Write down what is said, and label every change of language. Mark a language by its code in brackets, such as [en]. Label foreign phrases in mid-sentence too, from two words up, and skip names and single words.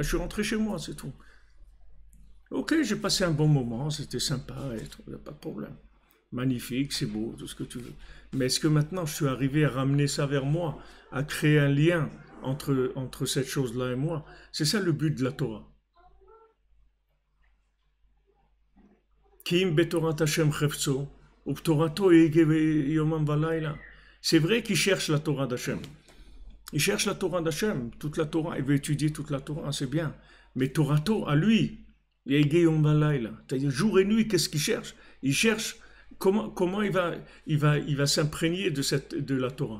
[fr] Je suis rentré chez moi, c'est tout. Ok, j'ai passé un bon moment, c'était sympa, il n'y a pas de problème. Magnifique, c'est beau, tout ce que tu veux. Mais est-ce que maintenant je suis arrivé à ramener ça vers moi, à créer un lien entre cette chose-là et moi? C'est ça le but de la Torah. [he] כי אם בתורת ה' חפצו, ובתורתו יומם ולילה. [fr] C'est vrai qu'il cherche la Torah d'Hachem. Il cherche la Torah d'Hachem, toute la Torah, il veut étudier toute la Torah, c'est bien. Mais Torato, à lui, c'est-à-dire jour et nuit, qu'est-ce qu'il cherche? Il cherche comment il va s'imprégner de la Torah.